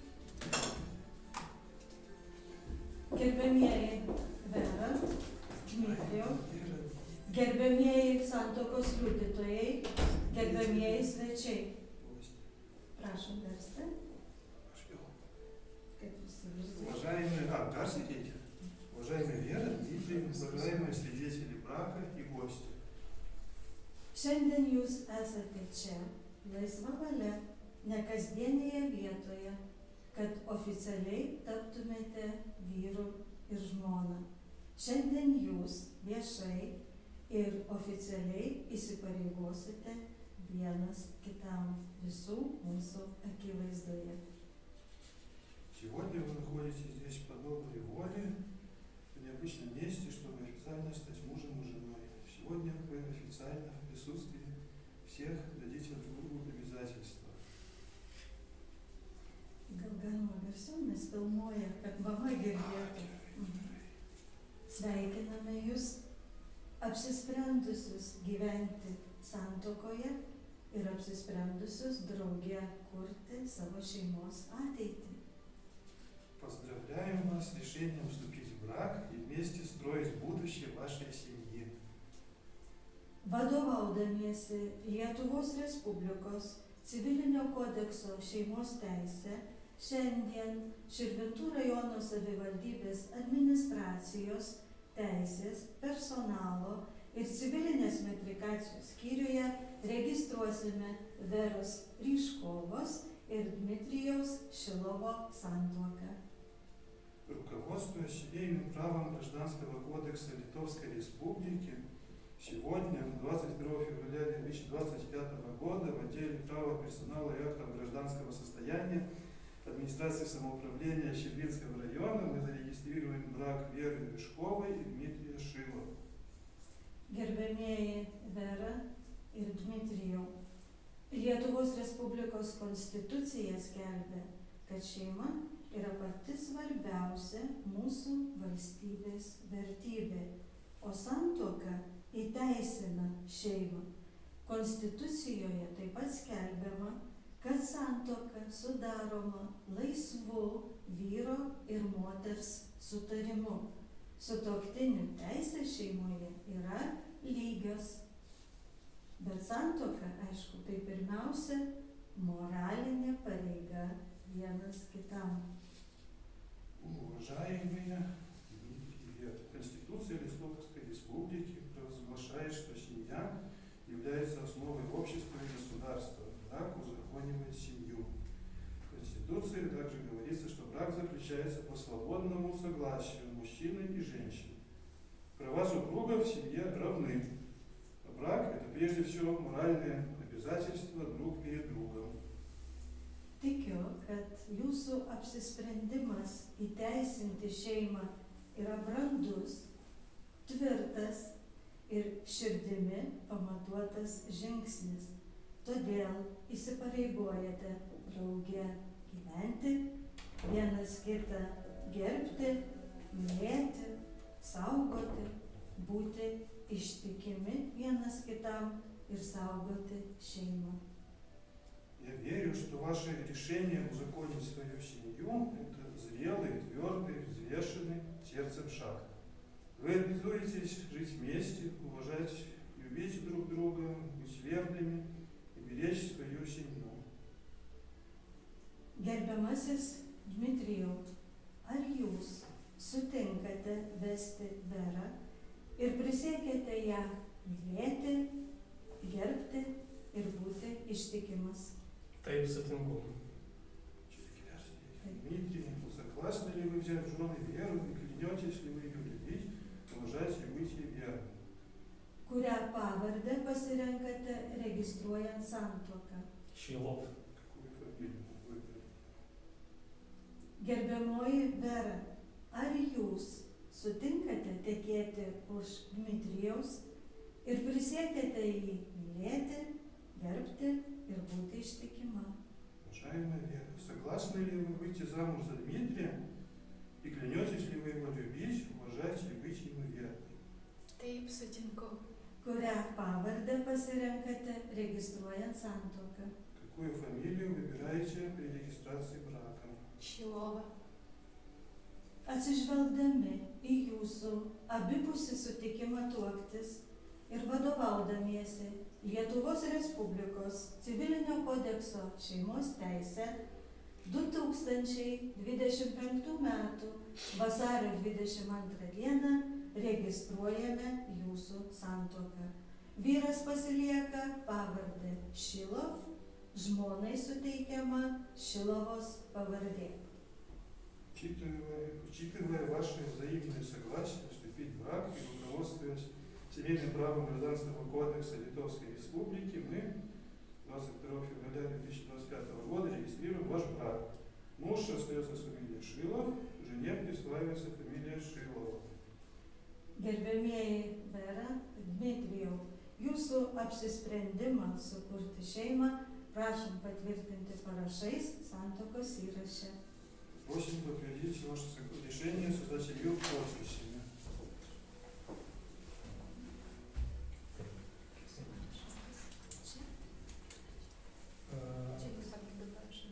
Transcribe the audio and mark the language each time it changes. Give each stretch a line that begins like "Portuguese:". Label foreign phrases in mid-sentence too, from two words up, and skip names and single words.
Lithuanian: Gerbėmieji Vera, Dmitrijau, gerbėmieji santuokos liudytojai, gerbėmieji svečiai. Prašom versti. Kaip įsivaizduoju.
Russian: Уважаемые, сидите. Уважаемые Вера, Дмитрий, уважаемые свидетели брака и гости.
Lithuanian: Šiandien jūs esate čia, laisva valia, nekasdienėje vietoje, kad oficialiai taptumėte vyru ir žmona. Šiandien jūs viešai ir oficialiai įsipareigosite vienas kitam visų mūsų akivaizdoje.
Russian: Сегодня вы находитесь здесь по доброй воле, в необычном месте, чтобы официально стать мужем и женой. Сегодня вы официально в присутствии всех дадите друг другу обязательства.
Lithuanian: Gal galima garsiau, nes filmuoja, kad mama girdėtų. Sveikiname jūs, apsisprendusius gyventi santuokoje ir apsisprendusius drauge kurti savo šeimos ateitį.
Russian: Поздравляем вас с решением вступить в брак и вместе строить будущее вашей семьи.
Lithuanian: Vadovaudamiesi Lietuvos Respublikos civilinio kodekso šeimos teisė, šiandien Širvintų rajono savivaldybės administracijos teisės, personalo ir civilinės metrikacijos skyriuje registruosime Veros Ryškovos ir Dmitrijaus Šilovo santuoką.
Russian: Руководствуясь семейным правом Гражданского кодекса Литовской Республики, сегодня, 22 февраля 2025 года, в отделе права персонала и актов гражданского состояния администрации самоуправления Щербинского района мы зарегистрируем брак Веры Вишковой и Дмитрия Шилова.
Lithuanian: Gerbėmieji Vera ir Dmitrijau, Lietuvos Respublikos konstitucija skelbia, kad šeima yra pati svarbiausia mūsų valstybės vertybė, o santuoka įteisina šeimą. Konstitucijoje taip pat skelbiama, kad santuoka sudaroma laisvu vyro ir moters sutarimu. Sutuoktinių teisės šeimoje yra lygios. Bet santuoka, aišku, tai pirmiausia moralinė pareiga vienas kitam.
Russian: Уважаемые Дмитрий и Вера, Конституция Литовской Республики провозглашает, что семья является основой общества и государства. Брак узаконивает семью. В Конституции также говорится, что брак заключается по свободному согласию мужчины и женщины. Права супругов в семье равны. А брак – это прежде всего моральное обязательство друг перед другом.
Lithuanian: Tikiu, kad jūsų apsisprendimas įteisinti šeimą yra brandus, tvirtas ir širdimi pamatuotas žingsnis. Todėl įsipareigojate drauge gyventi, vienas kitą gerbti, mylėti, saugoti, būti ištikimi vienas kitam ir saugoti šeimą.
Russian: Я верю, что ваше решение узаконить свою семью – это зрелый, твердый, взвешенный сердцем шаг. Вы обязуетесь жить вместе, уважать, любить друг друга, быть верными и беречь свою семью.
Lithuanian: Gerbiamasis Dmitrijau, ar jūs sutinkate vesti Verą ir prisiekėte ją mylėti, gerbti ir būti ištikimas? Taip, sutinku.
Russian: Дмитрий, согласны ли вы взять в жены Веру и клянетесь ли вы ее любить, уважать и быть ей верным?
Lithuanian: Kurią pavardę pasirenkate registruojant santuoką? Šilov.
Russian: Какую фамилию вы выбрали?
Lithuanian: Gerbiamoji Vera, ar jūs sutinkate tekėti už Dmitrijaus ir prisiekėte jį mylėti, gerbti ir būti ištikima?
Russian: Уважаемая Вера, согласны ли вы выйти замуж за Дмитрия и клянетесь ли вы его любить, уважать и быть ему верной?
Lithuanian: Taip, sutinku. Kurią pavardę pasirenkate registruojant santuoką?
Russian: Какую фамилию выбираете при регистрации брака?
Lithuanian: Šilova. Atsižvelgdami į jūsų abipusį sutikimą tuoktis ir vadovaudamiesi Lietuvos Respublikos civilinio kodekso šeimos teisę 2025 m. vasario 22 d. registruojame jūsų santuoką. Vyras pasilieka pavardę Šilov, žmonai suteikiama Šilovos pavardė.
Russian: Учитывая ваше взаимное согласие вступить в брак и руководствуясь семейным правом Гражданского кодекса Литовской Республики, мы 22 февраля 2025 года регистрируем ваш брак. Муж остается с фамилией Шилов, жене присваивается фамилия Шилова.
Lithuanian: Gerbėmieji Vera ir Dmitrijau, jūsų apsisprendimą sukurti šeimą prašom patvirtinti parašais santuokos įraše.
Russian: Просим подтвердить ваше решение создать семью подписями.
Lithuanian: Čia jūs sakėte parašai.